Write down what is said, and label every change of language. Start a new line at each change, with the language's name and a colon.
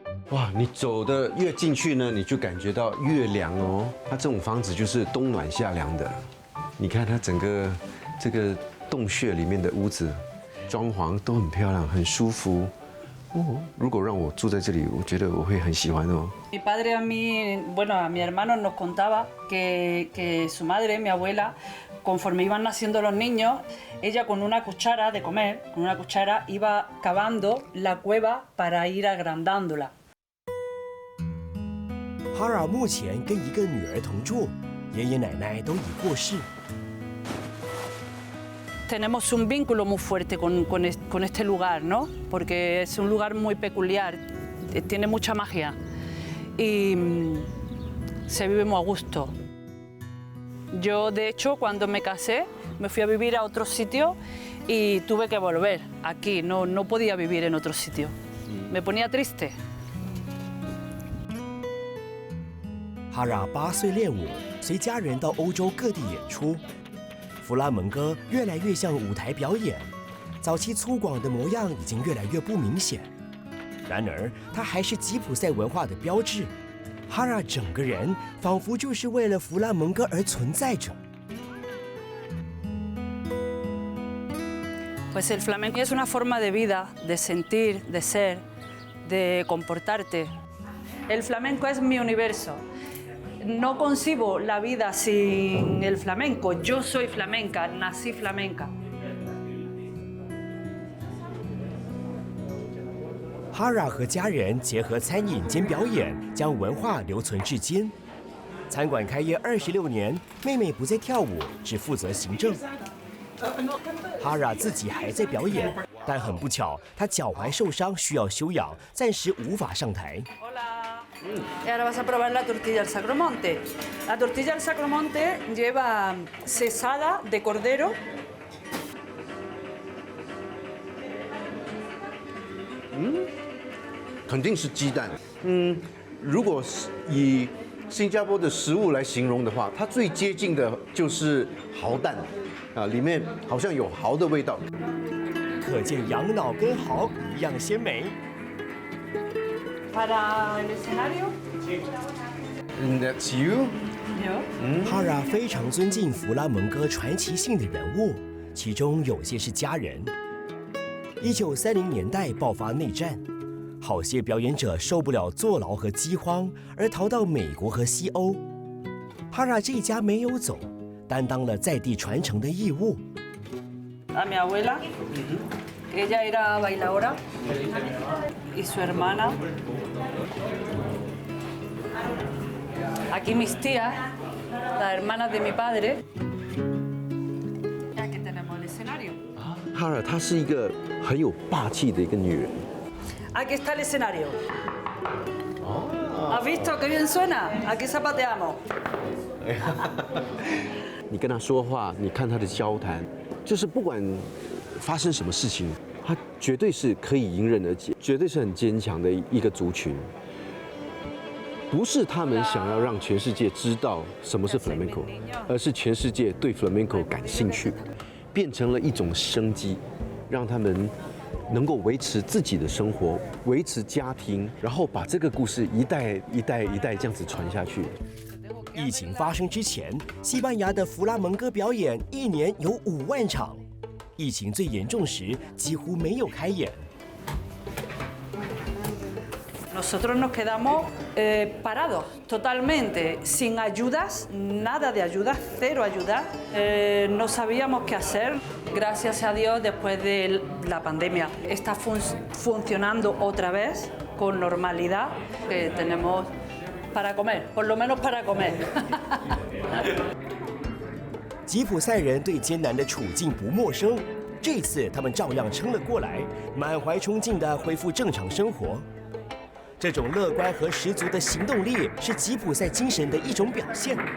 Chinese: 哇，你走的越进去呢，你就感觉到越凉哦。它这种房子就是冬暖夏凉的。你看它整个这个洞穴里面的屋子，装潢都很漂亮，很舒服。哦，如果让我住在这里，我觉得我会很喜欢哦。
Spanish: Mi padre a mí, bueno, a mi hermano nos contaba que su madre, mi abuela, conforme iban naciendo los niños, ella con una cuchara de comer, con una cuchara iba cavando la cueva para ir agrandándola.
Chinese: 哈拉目前跟一个女儿同住，爷爷奶奶都已过世。
Spanish: Tenemos un vínculo muy fuerte con este lugar, ¿no? Porque es un lugar muy peculiar, tiene mucha magia y se vive muy a gusto. Yo, de hecho, cuando me casé, me fui a vivir a otro sitio y tuve que volver aquí, no podía vivir en otro sitio. Me ponía triste.
Chinese: 哈拉8岁练舞，随家人到欧洲各地演出。弗拉门戈越来越像舞台表演，早期粗犷的模样已经越来越不明显。然而，它还是吉普赛文化的标志。哈拉整个人仿佛就是为了弗拉门戈而存在着。
Spanish: Pues el flamenco es una forma de vida, de sentir, de ser, de comportarte. El flamenco es mi universo. No concibo la vida sin el flamenco. Yo soy flamenca, nací flamenca.
Chinese: 哈拉和家人结合餐饮兼表演，将文化留存至今。餐馆开业26年，妹妹不再跳舞，只负责行政。哈拉自己还在表演，但很不巧，她脚踝受伤需要休养，暂时无法上台。
Spanish: Y ahora vas a probar la tortilla al Sacromonte. La tortilla al Sacromonte lleva cesada de cordero.
Chinese: 肯定是鸡蛋。如果是以新加坡的食物来形容的话，它最接近的就是蚝蛋，啊，里面好像有蚝的味道。可见羊脑跟蚝一样鲜美。
Spanish: Para el escenario.
English: That's you.
Spanish: Yo.
Chinese: 哈拉非常尊敬弗拉门戈传奇性的人物，其中有些是家人。 1930年代爆发内战，好些表演者受不了坐牢和饥荒，而逃到美国和西欧。哈拉这一家没有走，担当了在地传承的义务。
Spanish: A mi abuela, ella era bailadora, y su hermana. Aquí mis tías, las hermanas de mi padre. Aquí tenemos el escenario.
Chinese: 哈拉她是一个很有霸气的一个女人。
Spanish: Aquí está el escenario. ¿Has visto qué bien suena? Aquí zapateamos.
Chinese: 你跟她说话，你看她的交谈，就是不管发生什么事情，她绝对是可以迎刃而解，绝对是很坚强的一个族群。不是他们想要让全世界知道什么是 flamenco， 而是全世界对 flamenco 感兴趣，变成了一种生机，让他们能够维持自己的生活，维持家庭，然后把这个故事一代一代一代这样子传下去。疫情发生之前，西班牙的弗拉门戈表演一年有5万场，疫情最严重时几乎没有开演。
Spanish: Nosotros nos quedamos parados totalmente, sin ayudas, nada de ayudas, cero ayudas. No sabíamos qué hacer. Gracias a Dios, después de la pandemia, está funcionando otra vez con normalidad. Que tenemos para comer, por lo menos para comer.
Chinese: 吉普赛人对艰难的处境不陌生，这次他们照样撑了过来，满怀冲劲地恢复正常生活。这种乐观和十足的行动力是吉普赛精神的一种表现。